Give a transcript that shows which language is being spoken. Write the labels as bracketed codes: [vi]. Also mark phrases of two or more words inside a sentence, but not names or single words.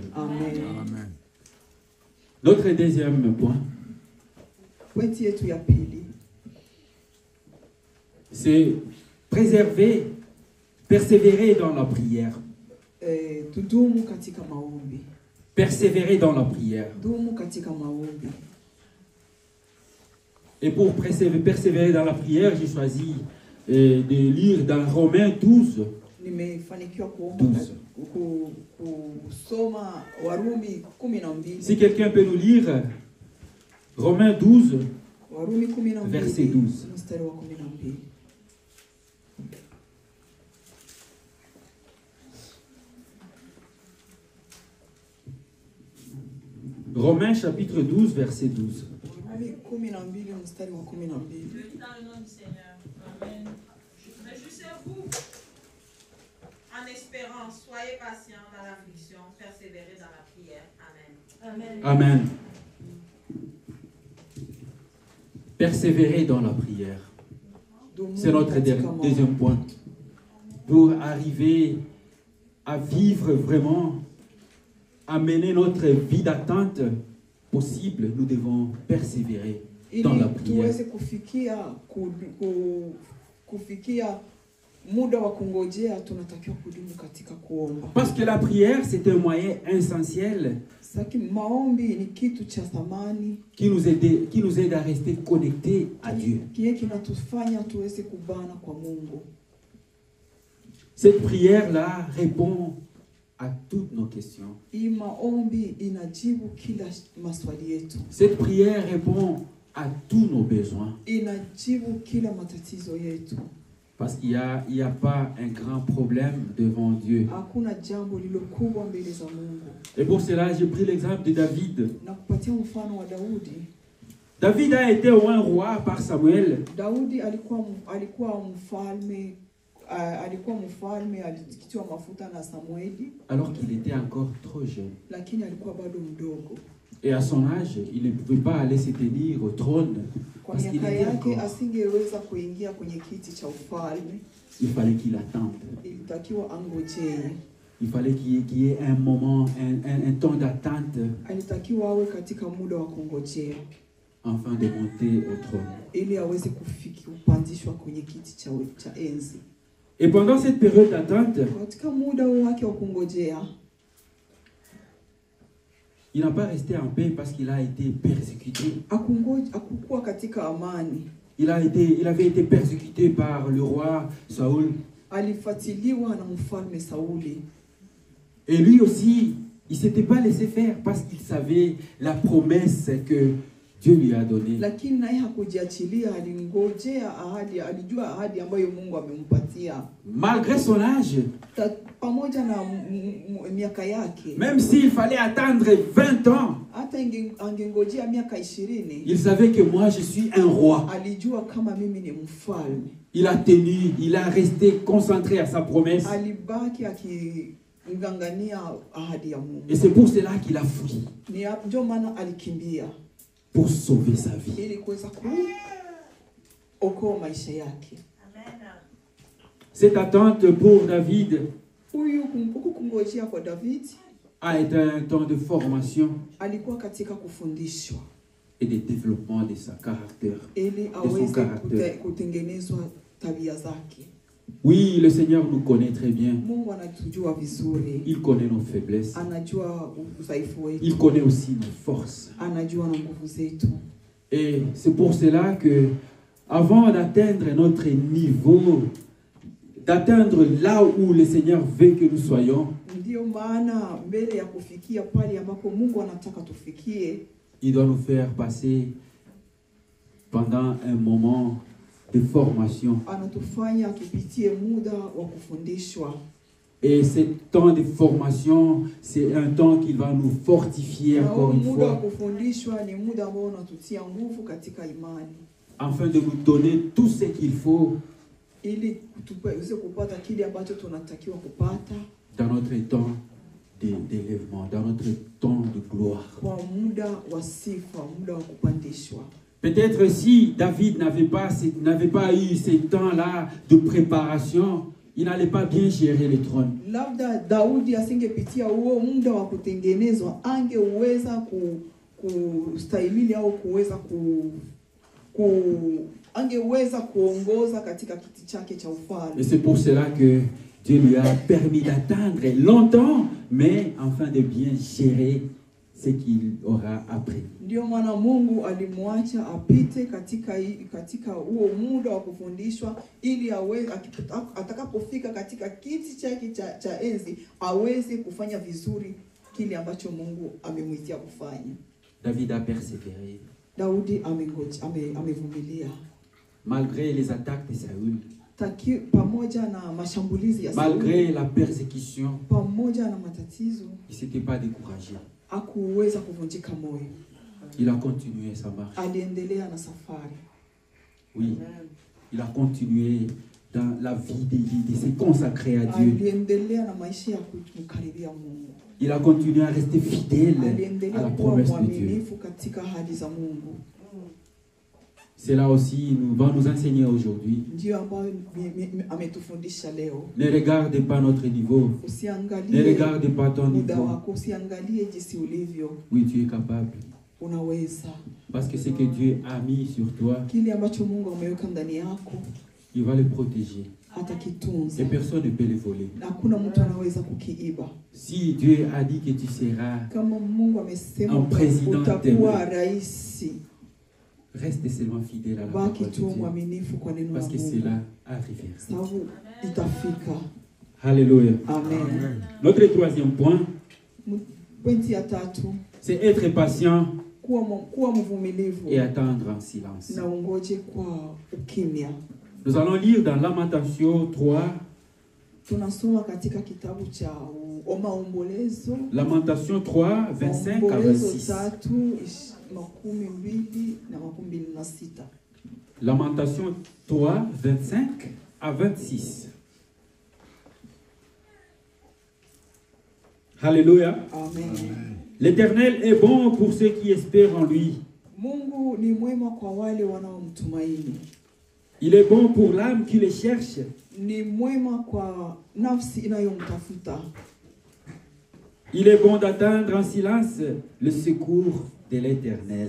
[fr] Amen. Notre deuxième point, [sw] Pointi yetu ya pili, [fr] c'est persévérer dans la prière. [sw] tudumu katika maombi. [fr] Persévérer dans la prière. [sw] Dumu katika maombi. [fr] Et pour persévérer dans la prière, j'ai choisi de lire dans Romains 12. [sw] Nimefanikiwa kuomba 12. kusoma Warumi 12. [fr] Si quelqu'un peut nous lire Romains 12, [sw] Warumi 12 [fr] verset 12. [sw] mstari wa 12. [fr] Romains chapitre 12, verset 12. [sw] Warumi 12 mstari wa 12. [fr] Dans le nom du Seigneur. Amen. Mais jusqu'à-vous, en espérant, soyez patients dans l'affliction, persévérez dans la prière. Amen. Amen. Persévérer dans la prière. C'est notre deuxième point. Pour arriver à vivre vraiment, à mener notre vie d'attente possible, nous devons persévérer dans la prière. [sw] Tuweze kufikia muda wa kungojea, tunatakiwa kudumu katika kuomba. [fr] Parce que la prière, c'est un moyen essentiel [sw] Saki maombi ni kitu cha thamani [fr] qui nous aide à rester connectés à Dieu. [sw] kile kinatufanya tuweze kubana kwa Mungu. [fr] Cette prière-là répond à toutes nos questions. [sw] Hii maombi inajibu kila maswali yetu. [fr] Cette prière répond à tous nos besoins. [sw] Inajibu kila matatizo yetu. [fr] Parce qu'il n'y a pas un grand problème devant Dieu. [sw] Hakuna jambo lilo kubwa mbele za Mungu. [fr] Et pour cela, j'ai pris l'exemple de David. [sw] Na kupatia mfano wa Daudi. [fr] David a été un roi par Samuel. [sw] Daudi alikuwa mfalme alikitiwa mafuta na Samueli, [fr] Alors qu'il était encore trop jeune. [sw] lakini alikuwa bado mdogo. [fr] Et à son âge, il ne pouvait pas aller se tenir au trône. [sw] Kwa [fr] Parce qu'il [sw] miaka [fr] était [sw] yake [fr] encore. [sw] asingeweza kuingia kwenye kiti cha ufalme. [fr] Il fallait qu'il attende. [sw] Ilitakiwa angojee. [fr] Il fallait qu'il y ait un moment, un temps d'attente [sw] Alitakiwa awe katika muda wa kungojea [fr] afin de monter au trône. [sw] ili aweze kupandishwa kwenye kiti cha enzi. [fr] Et pendant cette période d'attente, [sw] Katika muda wake wa kungojea, [fr] il n'a pas resté en paix parce qu'il a été persécuté. [sw] hakukuwa katika amani. [fr] Il avait été persécuté par le roi Saoul. [sw] Alifuatiliwa na mfalme Sauli. [fr] Et lui aussi, il ne s'était pas laissé faire parce qu'il savait la promesse que Dieu lui a donnée. [sw] Lakini naye hakujiachilia, alingojea ahadi, alijua ahadi ambayo Mungu amempatia. [fr] Malgré son âge, [sw] Pamoja na miaka yake, [fr] même s'il fallait attendre 20 ans, [sw] hata angengojea miaka 20, [fr] il savait que moi je suis un roi. [sw] alijua kama mimi ni mfalme. [fr] Il a tenu, il a resté concentré à sa promesse. [sw] Alibaki akingangania ahadi ya Mungu. [fr] Et c'est pour cela qu'il a fui, [sw] Ndio maana alikimbia [fr] pour sauver sa vie. [sw] ili kuweza kuokoa maisha yake. Amen. [fr] Cette attente pour David [sw] Huku kungojea kwa David [fr] a été un temps de formation [sw] alikuwa katika kufundishwa [fr] et de développement de sa caractère. [sw] ili [fr] son [sw] aweze [fr] caractère. [sw] kutengenezwa tabia zake. [fr] Oui, le Seigneur nous connaît très bien. [sw] Mungu anatujua vizuri. [fr] Il connaît nos faiblesses. [sw] Anajua udhaifu wetu. [fr] Il connaît aussi nos forces. [sw] Anajua na nguvu zetu. [fr] Et c'est pour cela que, avant d'atteindre notre niveau, d'atteindre là où le Seigneur veut que nous soyons, [sw] Ndio maana mbele ya kufikia pale ambapo Mungu anataka tufikie, [fr] il doit nous faire passer pendant un moment de formation. [sw] anatufanya tupitie muda wa kufundishwa. [fr] Et ce temps de formation, c'est un temps qui va nous fortifier [sw] Na [fr] encore une [sw] muda wa [fr] fois, [sw] kufundishwa ni muda ambao unatutia nguvu katika imani, [fr] afin de nous donner tout ce qu'il faut [sw] ili tuweze kupata kile ambacho tunatakiwa kupata [fr] dans notre temps d'élèvement, dans notre temps de gloire. [sw] kwa muda wa sifa, muda wa kupandishwa. [fr] Peut-être si David n'avait pas eu ces temps-là de préparation, il n'allait pas bien gérer le trône. [sw] Labda Daudi asingepitia huo muda wa kutengenezwa, angeweza kustahimili au angeweza kuongoza katika kiti chake cha [fr] Et [sw] ufalme. [fr] c'est pour cela que Dieu lui a permis d'attendre longtemps, mais enfin de bien gérer ce qu'il aura appris. [sw] Ndio maana Mungu alimwacha apite katika huo muda wa kufundishwa, ili atakapofika katika kiti chake cha enzi aweze kufanya vizuri kile ambacho Mungu amemwitia kufanya. [fr] David a persévéré. [sw] Daudi amevumilia [fr] Malgré les attaques de Saül, [sw] pamoja na mashambulizi ya Sauli, [fr] malgré la persécution, [sw] pamoja na matatizo, [fr] il ne s'était pas découragé. [sw] hakuweza kuvunjika moyo. [fr] Il a continué sa marche. [sw] Aliendelea na safari. [fr] Oui, il a continué dans la vie de se consacrer à Dieu. [sw] Aliendelea na maisha ya kumkaribia Mungu. [fr] Il a continué à rester fidèle à [sw] Aliendelea [fr] la [sw] kuwa [fr] promesse de Dieu. [sw] mwaminifu katika ahadi za Mungu. [fr] Cela aussi va nous enseigner aujourd'hui. [sw] Ndio ambayo ametufundisha leo. [fr] Ne regarde pas notre niveau. Ne [sw] Usiangalie [fr] regarde pas ton [sw] muda [fr] niveau. [sw] wako, usiangalie jinsi ulivyo. [fr] Oui, tu es capable. [sw] Unaweza. [fr] Parce que ce que Dieu a mis sur toi, [sw] Kile ambacho Mungu ameweka ndani yako [fr] il va le protéger. [sw] atakitunza. [fr] Et personne ne peut le voler. [sw] Hakuna mtu anaweza kukiiba. [fr] Si Dieu a dit que tu seras, [sw] Kama Mungu amesema [fr] Un président [sw] utakuwa rais, [fr] reste seulement fidèle à la [sw] baki [fr] parole de [sw] tu [fr] Dieu. [sw] mwaminifu kwa neno la [fr] Parce que [sw] Mungu. [fr] cela arrivera. [sw] Sababu itafika. Alléluia. Amen. [fr] Notre troisième point, [sw] Pointi ya tatu, [fr] c'est être patient [sw] kuwa mvumilivu [fr] et attendre en silence. [sw] na ungoje kwa ukimya. [fr] Nous allons lire dans Lamentation 3, [sw] Tunasoma katika kitabu cha Maombolezo, [fr] Lamentation 3, 25 à [sw] Maombolezo 26. 3:22-26. [fr] Lamentation 3, 25 à 26. Alléluia. Amen. L'Éternel est bon pour ceux qui espèrent en lui. [sw] Mungu ni mwema kwa wale wanaomtumaini. [fr] Il est bon pour l'âme qui le cherche. [sw] Ni mwema kwa nafsi inayomtafuta. [fr] Il est bon d'attendre en silence le secours de l'Éternel.